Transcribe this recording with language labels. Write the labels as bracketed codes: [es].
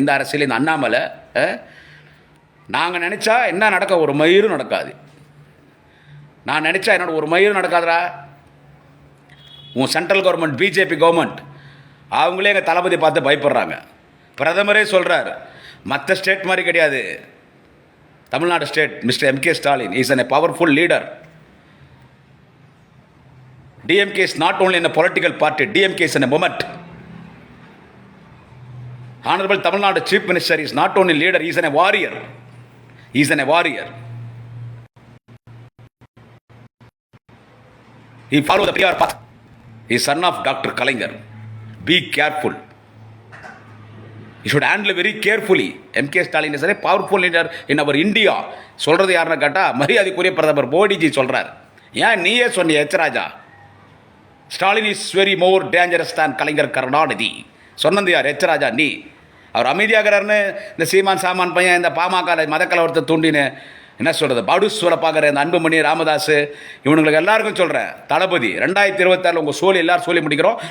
[ta] இந்த அரசியல், இந்த அண்ணாமலை நாங்கள் நினச்சா என்ன நடக்க, ஒரு மயிரும் நடக்காது. நான் நினச்சா என்னோட ஒரு மயிரும் நடக்காதரா. உன் சென்ட்ரல் கவர்மெண்ட், பிஜேபி கவர்மெண்ட், அவங்களே எங்கள் தளபதி பார்த்து பயப்படுறாங்க. பிரதமரே சொல்கிறார், மற்ற ஸ்டேட் மாதிரி கிடையாது Tamil Nadu state. [en] Mister M K. Stalin is a powerful leader. DMK is not only in a political party, DMK is in a movement. Honorable Tamil Nadu Chief Minister is not only leader, he is a warrior. He is a warrior. He followed the PR path. He is son of Dr. Kalaignar. Be careful. You should handle very carefully. M.K. Stalin is a powerful leader in our India. [ta] சொல்கிறது யாருன்னு கேட்டால் மரியாதைக்குரிய பிரதமர் மோடிஜி சொல்கிறார். ஏன் நீயே சொன்னிய ராஜா, Stalin [en] is very more dangerous தான் [ta] கலைஞர் கருணாநிதி சொன்னது யார்? ராஜா நீ. அவர் அமைதியாகிறாருன்னு இந்த சீமான் சாமான் பையன் இந்த பாமக மதக்கலவரத்தை தூண்டின்னு என்ன சொல்கிறது படுசூலை பார்க்குற இந்த அன்புமணி ராமதாஸ் இவனுங்களுக்கு எல்லாருக்கும் சொல்கிறேன், தளபதி 2026 உங்கள் சோழி எல்லோரும் சொல்லி முடிக்கிறோம்.